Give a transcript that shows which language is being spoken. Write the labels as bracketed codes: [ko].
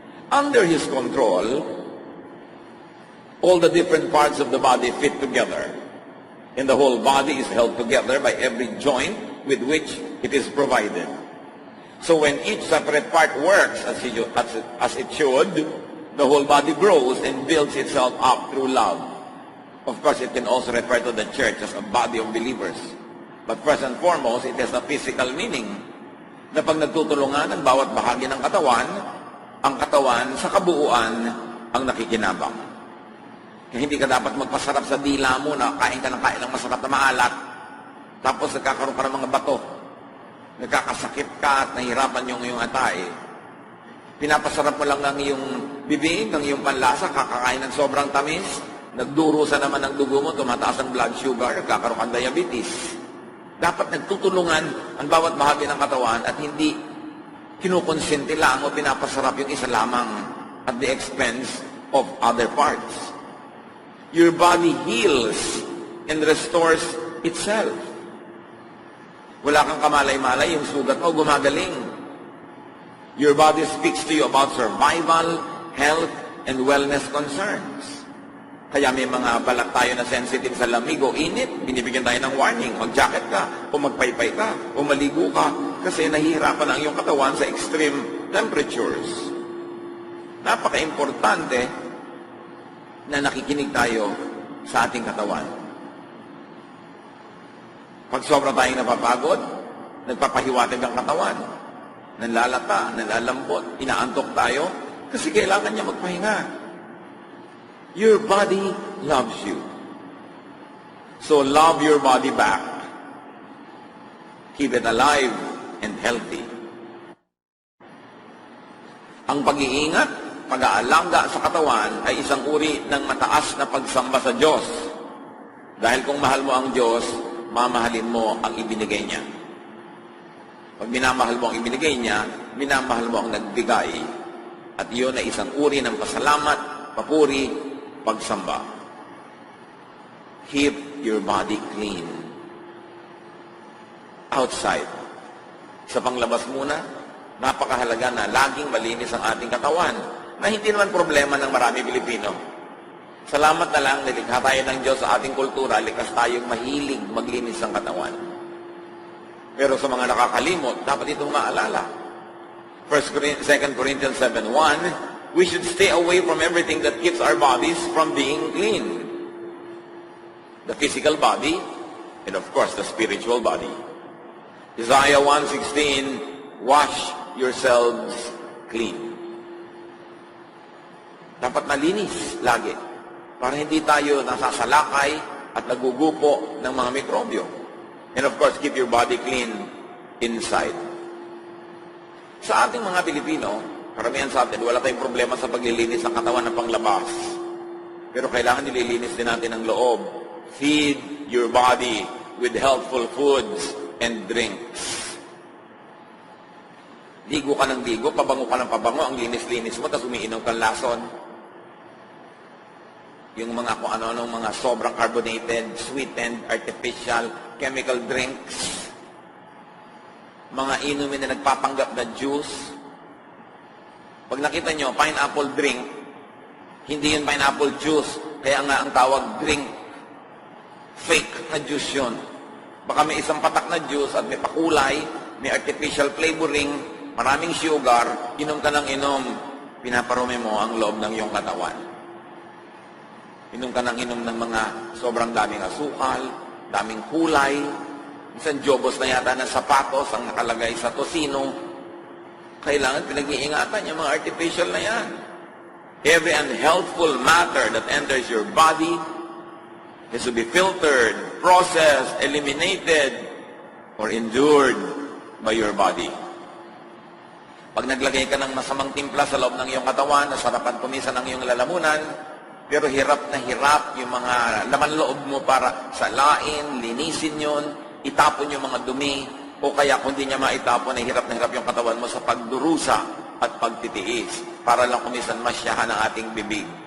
[en] Under His control, all the different parts of the body fit together, and the whole body is held together by every joint with which it is provided. So when each separate part works as it should, the whole body grows and builds itself up through love. Of course, it can also refer to the church as a body of believers. But first and foremost, it has a physical meaning. [tl] Na pag nagtutulungan ang bawat bahagi ng katawan, ang katawan sa kabuuan ang nakikinabang. Kaya hindi ka dapat magpasarap sa dila mo na kain ka ng masarap na maalat, tapos nagkakaroon ka ng mga bato, nagkakasakit ka at nahihirapan yung atay. Pinapasarap mo lang ng iyong bibig, ng iyong panlasa, kakakain ng sobrang tamis, nagdurusa naman ng dugo mo, tumataas ang blood sugar, nagkakaroon ka ng diabetes. Dapat nagtutulungan ang bawat bahagi ng katawan at hindi kinukonsinti lang o pinapasarap yung isa lamang [en] at the expense of other parts. Your body heals and restores itself. [tl] Wala kang kamalay-malay, yung sugat mo gumagaling. [en] Your body speaks to you about survival, health, and wellness concerns. [tl] Kaya may mga balat tayo na sensitive sa lamig o init, binibigyan tayo ng warning, mag-jacket ka, o magpaypay ka, o maligo ka, kasi nahihirapan ang iyong katawan sa extreme temperatures. Napaka-importante na nakikinig tayo sa ating katawan. Pag sobra tayong napapagod, nagpapahiwatig ang katawan, nanlalata, nalalambot, inaantok tayo, kasi kailangan niya magpahinga. [en] Your body loves you. So love your body back. Keep it alive and healthy. [tl] Ang pag-iingat, pag-aalaga sa katawan ay isang uri ng mataas na pagsamba sa Diyos. Dahil kung mahal mo ang Diyos, mamahalin mo ang ibinigay niya. Pag minamahal mo ang ibinigay niya, minamahal mo ang nagbigay. At iyon ay isang uri ng pasalamat, papuri, pagsamba. [en] Keep your body clean. [tl] Outside. Sa panglabas muna, napakahalaga na laging malinis ang ating katawan, na hindi naman problema ng marami Pilipino. Salamat na lang, nilikha tayo ng Diyos sa ating kultura, likas tayong mahilig maglinis ng katawan. Pero sa mga nakakalimot, dapat itong maalala. [en] 2 Corinthians 7:1, we should stay away from everything that keeps our bodies from being clean. The physical body, and of course, the spiritual body. Isaiah 1:16, wash yourselves clean. [tl] Dapat malinis lagi, para hindi tayo nasasalakay at nagugupo ng mga mikrobyo. [en] And of course, keep your body clean inside. [tl] Sa ating mga Pilipino, karamihan sa atin, wala tayong problema sa paglilinis ng katawan ng panglabas. Pero kailangan nililinis din natin ang loob. [en] Feed your body with healthful foods and drinks. [tl] Ligo ka ng ligo, pabango ka ng pabango, ang linis-linis mo, tapos umiinom kang lason. Yung mga kung ano-anong mga sobrang [en] carbonated, sweetened, artificial, chemical drinks. [tl] Mga inumin na nagpapanggap na juice. Pag nakita nyo, pineapple drink, hindi yun pineapple juice. Kaya nga ang tawag drink, fake na juice yun. Baka may isang patak na juice at may pakulay, may artificial flavoring, maraming sugar, inom ka ng inom, pinaparumi mo ang loob ng iyong katawan. Inom ka ng inom ng mga sobrang daming asukal, daming kulay, minsan jobos na yata ng sapatos ang nakalagay sa tosino. Kailangan pinag-iingatan yung mga artificial na yan. [en] Every unhealthful matter that enters your body has to be filtered, processed, eliminated, or endured by your body. [tl] Pag naglagay ka ng masamang timpla sa loob ng iyong katawan, nasarapan pumisan ng iyong lalamunan, pero hirap na hirap yung mga laman loob mo para salain, linisin yun, itapon yung mga dumi, o kaya kung di niya maitapon, ay hirap na hirap yung katawan mo sa pagdurusa at pagtitiis para lang kumisan masyahan ang ating bibig.